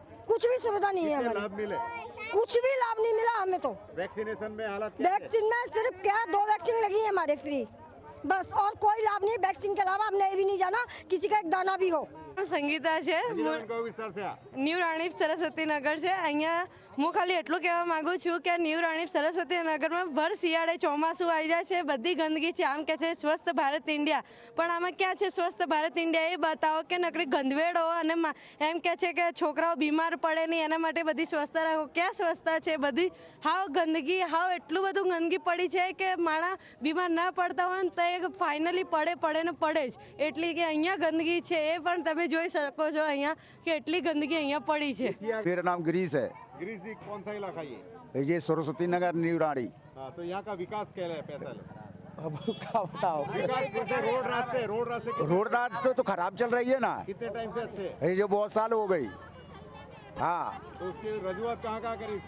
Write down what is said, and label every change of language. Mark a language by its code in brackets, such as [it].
[hi] कुछ भी सुविधा नहीं है कितने हमारी, लाभ मिले? कुछ भी लाभ नहीं मिला हमें तो. वैक्सीनेशन में हालात क्या है? वैक्सीन में सिर्फ क्या 2 वैक्सीन लगी है हमारे फ्री, बस, और कोई लाभ नहीं. वैक्सीन के अलावा हमने ये भी नहीं जाना किसी का एक दाना भी हो. [gu] સંગીતા છે, संजीवनी कयो विस्तार से आ? ન્યૂ રાણીપ સરસ્વતીનગર છે. અહીંયા હું ખાલી એટલું કહેવા માંગુ છું કે ન્યૂ રાણીપ સરસ્વતીનગરમાં ભર શિયાળે ચોમાસું આવી જાય છે, બધી ગંદકી છે. આમ કહે છે સ્વસ્થ ભારત ઇન્ડિયા, પણ આમાં ક્યાં છે સ્વસ્થ ભારત ઇન્ડિયા? એ બતાવો કે નકરી ગંદવેડો અને એમ કહે છે કે છોકરાઓ બીમાર પડે નહીં એના માટે બધી સ્વચ્છતા રાખો. ક્યાં સ્વચ્છતા છે? બધી હાવ ગંદકી, હાવ એટલું બધું ગંદકી પડી છે કે માણસ બીમાર ના પડતા હોય ને તો એ ફાઇનલી પડે ને પડે જ. એટલી કે અહીંયા ગંદકી છે, એ પણ તમે જોઈ શકો છો અહીંયા કે એટલી ગંદકી અહીંયા પડી છે. [hi] मेरा नाम गिरीश है. गिरीश जी, कौन सा इलाका ये? ये सरस्वती नगर न्यू राड़ी। हाँ, तो यहाँ का विकास कैसा है? अब क्या बताओ, विकास कैसे? रोड रास्ते रोड रास्ते तो खराब चल रही है ना, कितने टाइम से अच्छे? ये जो बहुत साल हो गई। हाँ, तो उसकी रजूआत कहाँ करी?